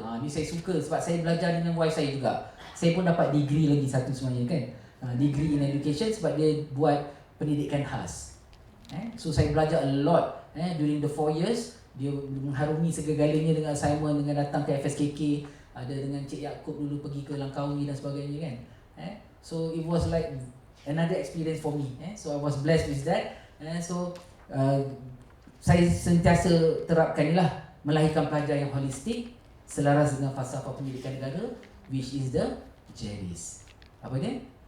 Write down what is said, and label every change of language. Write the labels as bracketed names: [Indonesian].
[Malay] Ni saya suka sebab saya belajar dengan wife saya juga. Saya pun dapat degree lagi satu sebenarnya kan. [English] Degree in education [Malay] sebab dia buat pendidikan khas. [English] So [Malay] saya belajar [English] a lot during the 4 years. [Malay] Dia mengharumi segala-galanya dengan assignment, dengan datang ke FSKK, ada dengan Cik Yaakob dulu pergi ke Langkawi dan sebagainya kan. [English] So it was like another experience for me. So I was blessed with that. [Malay] So saya sentiasa terapkan inilah, melahirkan pelajar yang holistik selaras dengan falsafah pendidikan negara, [English] which is the JERIS. [Malay] Apa dia?